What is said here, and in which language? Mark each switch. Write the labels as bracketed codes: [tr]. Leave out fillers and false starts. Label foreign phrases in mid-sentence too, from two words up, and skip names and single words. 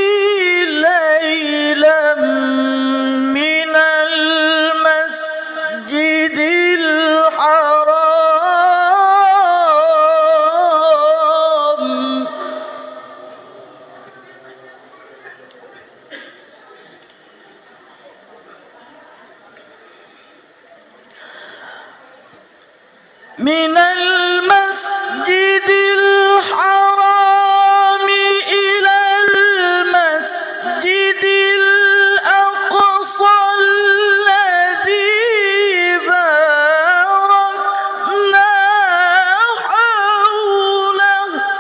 [ar] ليلا من المسجد الحرام من المسجد الحرام إلى المسجد الأقصى الذي باركنا حوله